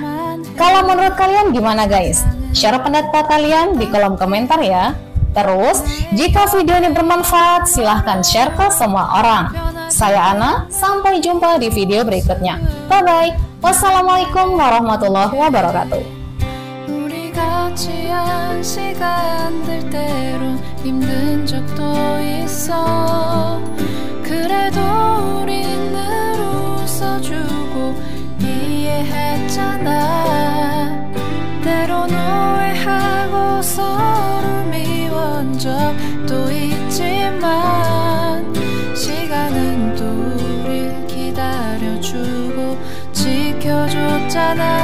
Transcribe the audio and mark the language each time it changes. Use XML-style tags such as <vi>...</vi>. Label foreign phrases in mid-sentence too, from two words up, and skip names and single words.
<id>Kalau menurut kalian gimana guys? Share pendapat kalian di kolom komentar ya. Terus, jika video ini bermanfaat, silahkan share ke semua orang. Saya Ana, sampai jumpa di video berikutnya. Bye-bye.</id> <ar>والسلام عليكم ورحمة الله وبركاته.</ar> <ko>지한 시간들 때론 힘든 적도 있어. 그래도 우린 늘 웃어주고 이해했잖아. 때론 오해하고 서로 미워한 적도 있지만 시간은 또 우릴 기다려주고 지켜줬잖아.</ko>